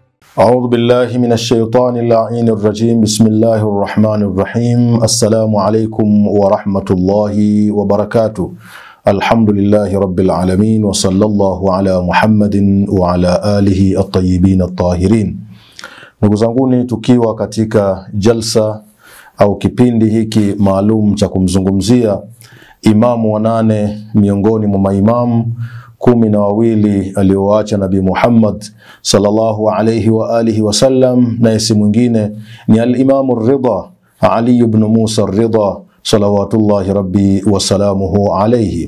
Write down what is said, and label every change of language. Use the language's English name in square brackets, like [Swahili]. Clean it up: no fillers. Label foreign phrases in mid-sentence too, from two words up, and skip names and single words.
[Arabic] أعوذ بالله من الشيطان اللعين الرجيم. بسم الله الرحمن الرحيم. السلام عليكم ورحمة الله وبركاته. الحمد لله رب العالمين وصلى الله على محمد وعلى آله الطيبين الطاهرين. [Swahili] Ndugu zanguni, tukiwa katika jalsa au kipindi hiki maalum cha kumzungumzia imamu wa 8 miongoni mwa maimamu 12 alioacha Nabii Muhammad [Arabic] صلى الله عليه وآله وسلم, [Swahili] na si mwingine ni al-Imam ar-Ridha Ali ibn Musa ar-Ridha [Arabic] صلوات الله ربي وسلامه عليه.